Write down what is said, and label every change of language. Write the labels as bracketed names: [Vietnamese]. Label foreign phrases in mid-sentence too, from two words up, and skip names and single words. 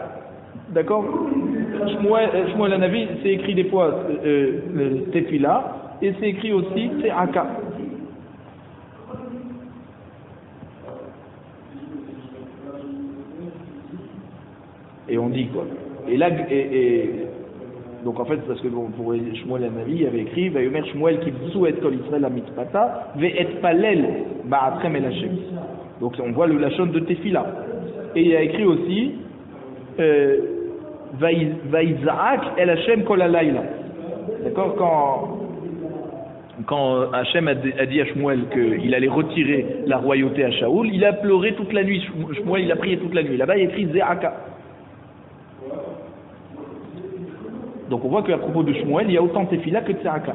[French] D'accord, Shmuel Hanavi, c'est écrit des fois Tefila, et c'est écrit aussi Tzeaka. Et on dit quoi? Et là, donc en fait, parce que pour Shmuel Hanavi, il avait écrit [Hebrew] ויאמר שמואל קבצו את כל ישראל המצפתה ואתפלל בעדכם אל השם. [French] Donc on voit le lachon de Tefila. Et il a écrit aussi [Hebrew] ויזעק אל השם כל הלילה. [French] D'accord, quand Hashem a dit à Shmuel qu'il allait retirer la royauté à Shaoul, il a pleuré toute la nuit. Shmuel, il a prié toute la nuit. Là-bas, il a écrit Zeaka. Donc on voit qu'à propos de Shmuel, il y a autant Tefila que Tzeaka.